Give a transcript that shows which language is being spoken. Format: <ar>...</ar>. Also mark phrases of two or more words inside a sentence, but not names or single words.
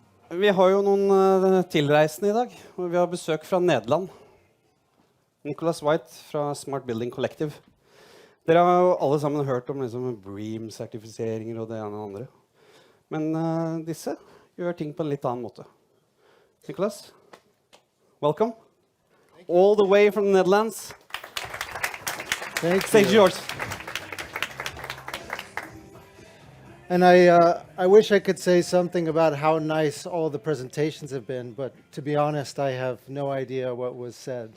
<no>Vi har jo noen tilreisende I dag, og vi har besøk fra Nederland. Nicolas fra Smart Building Collective. Dere har jo alle sammen hørt om liksom, BREEAM-sertifiseringer og det ene og andre. Men disse gjør ting på en litt annen måte. Nicolas,</no> <en>welcome. All the way from the Netherlands. Stage yours. And I wish I could say something about how nice all the presentations have been, but to be honest, I have no idea what was said.</en>